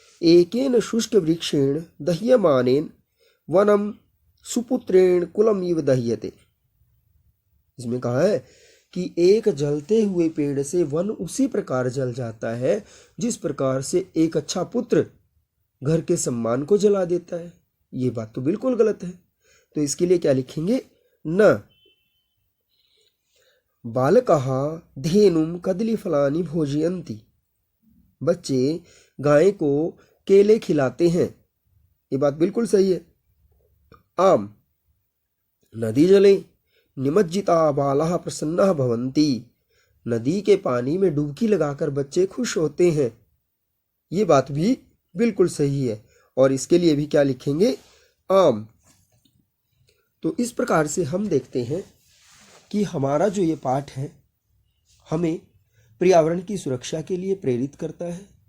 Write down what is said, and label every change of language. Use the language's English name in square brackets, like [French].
[Sanskrit] एकेन शुष्क वृक्षेण दह्यमानेन वनम सुपुत्रेण कुलम इव दह्यते। [Hindi] इसमें कहा है कि एक जलते हुए पेड़ से वन उसी प्रकार जल जाता है जिस प्रकार से एक अच्छा पुत्र घर के सम्मान को जला देता है। ये बात तो बिल्कुल गलत है। तो इसके लिए क्या लिखेंगे? [Sanskrit] न बालकाः धेनुं कदलीफलानि भोजयन्ति। [Hindi] बच्चे गाय को केले खिलाते हैं। ये बात बिल्कुल सही है। [Sanskrit] आम नदी जले निमज्जिता बालाः प्रसन्नाः भवन्ति। [Hindi] नदी के पानी में डुबकी लगाकर बच्चे खुश होते हैं। ये बात भी बिल्कुल सही है। और इसके लिए भी क्या लिखेंगे? आम। तो इस प्रकार से हम देखते हैं कि हमारा जो ये पाठ है हमें पर्यावरण की सुरक्षा के लिए प्रेरित करता है।